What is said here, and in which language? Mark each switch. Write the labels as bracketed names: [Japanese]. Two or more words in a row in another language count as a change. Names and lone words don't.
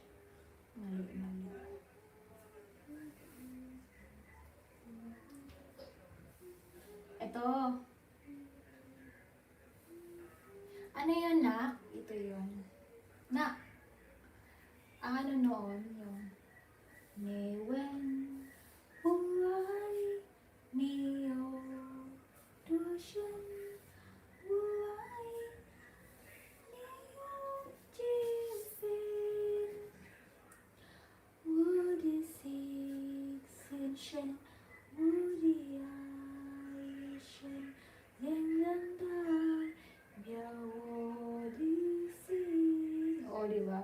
[Filipino] Mali. Ito. Ano yun, nak? Ito yun. Nak, ang ano noon, yung [Chinese] 你问我爱你有多深，我爱你有几分，我的心很深，我的爱深，连人代表我的心。哦， [Filipino] di ba?